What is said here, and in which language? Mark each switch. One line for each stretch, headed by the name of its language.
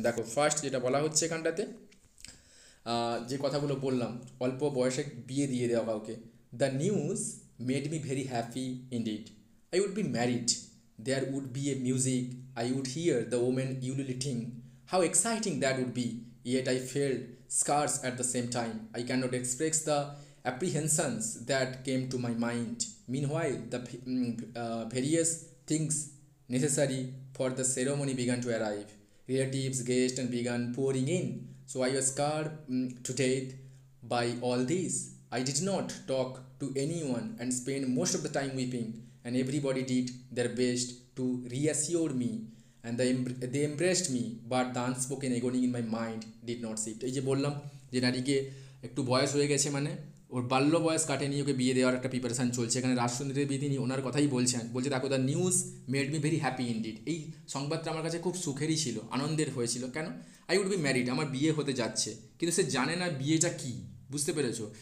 Bangla: দেখো ফার্স্ট যেটা বলা হচ্ছে এখানটাতে, যে কথাগুলো বললাম, অল্প বয়সে বিয়ে দিয়ে দেওয়া কাউকে,
English: The news made me very happy indeed, I would be married, there would be a music, I would hear the women ululating, how exciting that would be, yet I felt scarce at the same time. I cannot express the apprehensions that came to my mind. Meanwhile, the various things necessary for the ceremony began to arrive. Relatives, guests, and began pouring in. So I was scared to death by all this. I did not talk to anyone and spent most of the time weeping, and everybody did their best to reassure me. And they embraced me, but the unspoken agony in my mind did not shift.
Bangla: এই যে বললাম যে নারীকে একটু বয়স হয়ে গেছে, মানে ওর বাল্য বয়স কাটেনি, ওকে বিয়ে দেওয়ার একটা প্রিপারেশান চলছে। এখানে রাজসুন্দরী দেবী তিনি ওনার কথাই বলছে দেখো
English: the news made me very happy indeed,
Bangla: এই সংবাদটা আমার কাছে খুব সুখেরই ছিল, আনন্দের হয়েছিল। কেন?
English: I would be married,
Bangla: আমার বিয়ে হতে যাচ্ছে, কিন্তু সে জানে না বিয়েটা কী। বুঝতে পেরেছো?